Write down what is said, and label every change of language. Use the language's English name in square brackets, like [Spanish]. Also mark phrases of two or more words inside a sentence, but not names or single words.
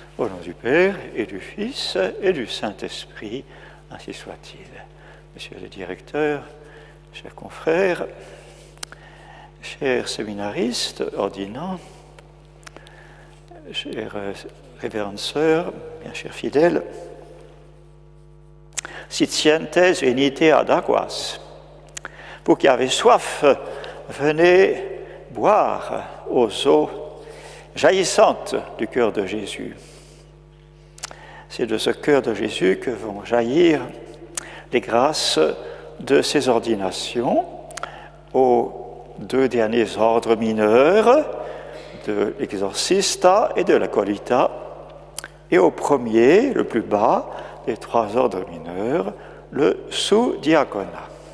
[French] Au nom du Père et du Fils et du Saint-Esprit, ainsi soit-il. Monsieur le directeur, chers confrères, chers séminaristes, ordinants, chères révérends sœurs, bien chers fidèles, [Latin] sitientes venite ad aquas. [French] Vous qui avez soif, venez boire aux eaux jaillissantes du cœur de Jésus. C'est de ce cœur de Jésus que vont jaillir les grâces de ces ordinations aux deux derniers ordres mineurs, de l'exorcista et de l'acolita, et au premier, le plus bas des trois ordres mineurs, le sous-diaconat.